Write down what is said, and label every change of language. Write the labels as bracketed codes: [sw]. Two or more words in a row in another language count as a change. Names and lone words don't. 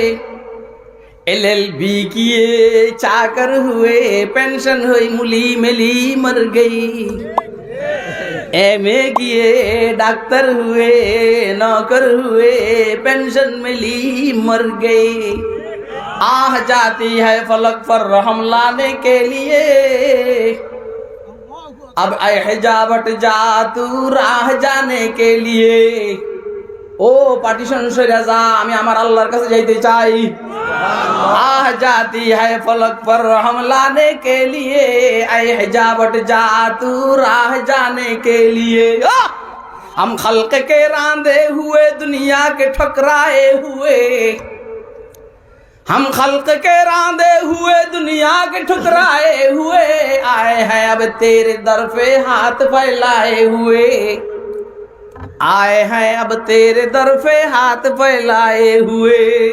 [ur] LLB کیے چاکر ہوئے پینشن ہوئی ملی ملی مر گئی MA کیے ڈاکٹر ہوئے نوکر ہوئے پینشن ملی مر گئی آہ جاتی ہے فلک پر رحم لانے کے لیے اب اے حجاب ہٹ جا تو راہ جانے کے لیے [bn] ও পার্টিশন সরে যা, আমি আমার আল্লাহর কাছে যাইতে চাই। [ur] আহ جاتی ہے فلک پر ہم لانے کے لیے، اے حجابٹ جا تو راہ جانے کے لیے. ہم خلق کے راندے ہوئے دنیا کے ٹھکرائے ہوئے، ہم خلق کے راندے ہوئے دنیا کے ٹھکرائے ہوئے، آئے ہیں اب تیرے در پہ ہاتھ پھیلائے ہوئے، آئے ہیں اب تیرے در پہ ہاتھ پھیلائے ہوئے.